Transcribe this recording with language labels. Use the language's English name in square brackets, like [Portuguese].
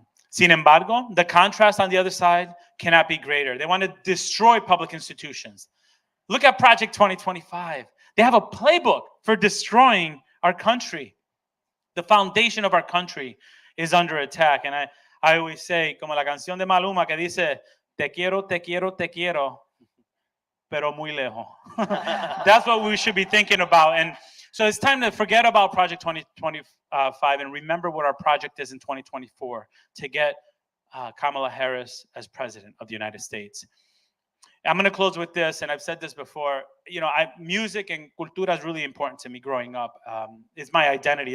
[Spanish] Sin embargo, [English] the contrast on the other side cannot be greater. They want to destroy public institutions. Look at Project 2025. They have a playbook for destroying our country. The foundation of our country is under attack. And I always say, [Spanish] como la canción de Maluma que dice, te quiero, te quiero, te quiero, pero muy lejos. [English] That's what we should be thinking about. And so it's time to forget about Project 2025 and remember what our project is in 2024 to get Kamala Harris as President of the United States. I'm going to close with this, and I've said this before. You know, music and cultura is really important to me growing up. It's my identity.